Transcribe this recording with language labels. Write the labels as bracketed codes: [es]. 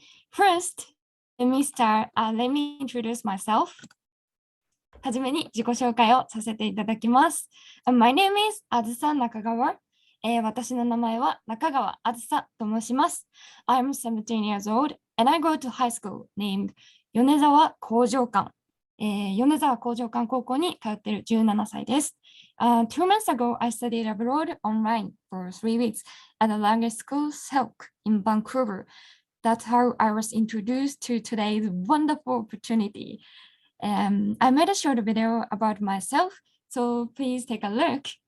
[en] First, let me introduce myself. [ja] はじめに自己紹介をさせていただきます。 [en] My name is Azusa Nakagawa. [ja] 私の名前は中川あずさと申します。 [en] I'm 17 years old and I go to high school named 米沢工場館。 [ja] 米沢工場館高校に通っている17歳です。 [en] 2 months ago, I studied abroad online for 3 weeks at the language school SELC in Vancouver. That's how I was introduced to today's wonderful opportunity. I made a short video about myself, so please take a look.